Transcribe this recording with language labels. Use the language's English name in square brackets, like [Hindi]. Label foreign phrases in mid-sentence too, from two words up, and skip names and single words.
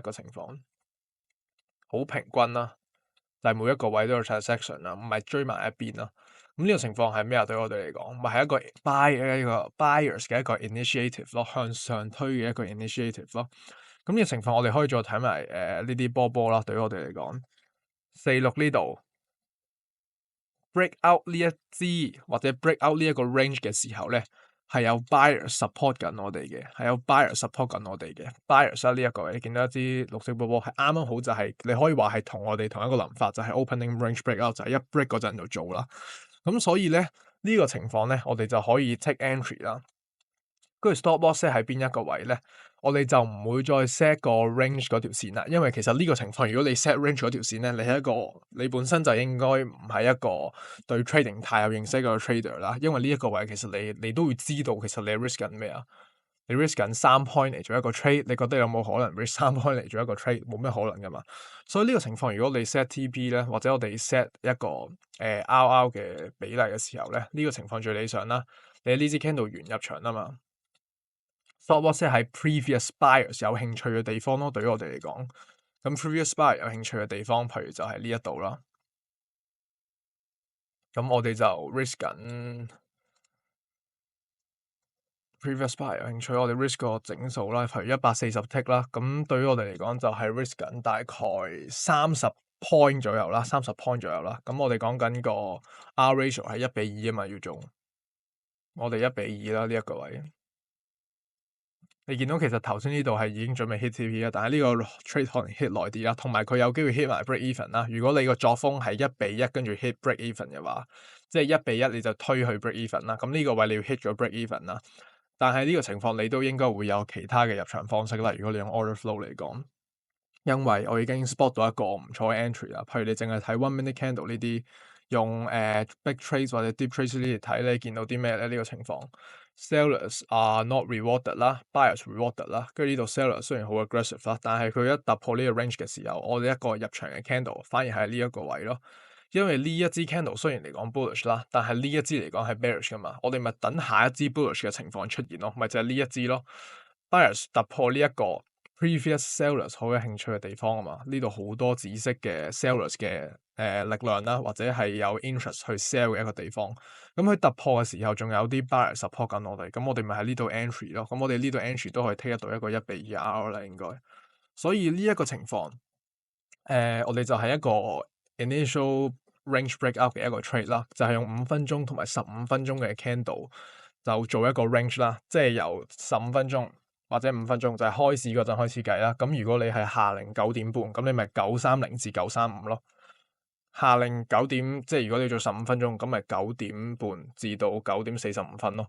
[Cantonese] 個情況好平均啦。但係每一個位都有 transaction 啦，唔係追埋一邊啦。咁呢個情況係咩啊？對我哋嚟講，咪係一個 buyers 嘅一個 initiative 咯，向上推嘅一個 initiative 咯。咁呢個情況我哋可以再睇埋呢啲波啦。對於我哋嚟講，46呢度 [English] break out [Cantonese] 呢一支或者 [English] break out [Cantonese] 呢一個 range 嘅時候咧，係有 [English] buyer support [Cantonese] 緊我哋嘅，係有 [English] buyer support [Cantonese] 緊我哋嘅 buyers 啦。呢一個位你見到一支綠色波係啱啱好就係你可以話係同我哋同一個諗法，就係 [English] opening range break out [Cantonese] 就係一 break 嗰陣就做啦。咁所以咧呢個情況咧，我哋就可以 [English] take entry [Cantonese] 啦。跟住 [English] stop loss [Cantonese] 喺邊一個位咧，我哋就唔會再 set 個 range 嗰條線啦。因為其實呢個情況，如果你 [English] set range [Cantonese] 嗰條線咧，你本身就應該唔係一個對 trading 太有認識嘅 trader 啦。因為呢一個位其實你都會知道，其實你 risk 緊咩啊？你 risk 緊3 point 嚟做一個 trade，你覺得有冇可能 [English] risk 3 point [Cantonese] 嚟做一個 trade？冇咩可能噶嘛。所以呢個情況，如果你 [English] set TP [Cantonese] 咧，或者我哋 set 一個RR 嘅比例嘅時候咧，呢個情況最理想啦。你呢支 candle 完入場啊嘛。 [English] Stop loss [Cantonese] 係 [English] previous buyers [Cantonese] 有興趣嘅地方咯，對於我哋嚟講，咁 [English] previous buyer [Cantonese] 有興趣嘅地方，譬如就係呢一度啦。咁我哋就 risk 緊 [English] previous buyer [Cantonese] 有興趣，我哋 risk 個整數啦，譬如140 tick 啦。咁對於我哋嚟講就係 risk 緊大概30 point 左右啦，30 point 左右啦。咁我哋講緊個 [English] R ratio [Cantonese] 係1:2啊嘛，要做我哋1:2啦呢一個位。你見到其實頭先呢度係已經準備 [English] hit TP [Cantonese] 啦，但係呢個 trade 可能 hit 耐啲啦，同埋佢有機會 hit 埋 [English] break even [Cantonese] 啦。如果你個作風係1:1跟住 [English] hit break even [Cantonese] 嘅話，即係1:1你就推去 [English] break even [Cantonese] 啦。咁呢個位你要 hit 咗 [English] break even [Cantonese] 啦。但係呢個情況你都應該會有其他嘅入場方式啦。如果你用 [English] order flow [Cantonese] 嚟講，因為我已經 spot 到一個唔錯嘅 entry 啦。譬如你淨係睇 [English] 1 minute candle [Cantonese] 呢啲，用 [English] big trades [Cantonese] 或者 [English] deep trades [Cantonese] 呢啲嚟睇，你見到啲咩咧？呢個情況 [English] sellers are not rewarded [Cantonese] 啦， [English] buyers rewarded [Cantonese] 啦。跟住呢度 sellers 雖然好 aggressive 啦，但係佢一突破呢個 range 嘅時候，我哋一個入場嘅 candle 反而係呢一個位咯。因為呢一支 candle 雖然嚟講 bullish 啦，但係呢一支嚟講係 bearish 噶嘛。我哋咪等下一支 bullish 嘅情況出現咯，咪就係呢一支咯。buyers 突破呢一個 previous sellers 好有興趣嘅地方啊嘛，呢度好多紫色嘅 sellers 嘅力量啦，或者係有 interest 去 sell 嘅一個地方。咁佢突破嘅時候，仲有啲 [English] buyer support [Cantonese] 緊我哋，咁我哋咪喺呢度 entry 咯。咁我哋呢度 entry 都可以 take 得到一個1:2 R 啦，應該。所以呢一個情況，我哋就係一個 [English] initial range breakout [Cantonese] 嘅一個 trade 啦，就係用5分鐘同埋15分鐘嘅 candle 就做一個 range 啦，即係由15分鐘。或者5分鐘，就係開市嗰陣開始計啦。咁如果你係下令9點半，咁你咪9:30至9:35咯。下令9點，即係如果你做15分鐘，咁咪9點半至到9:45咯。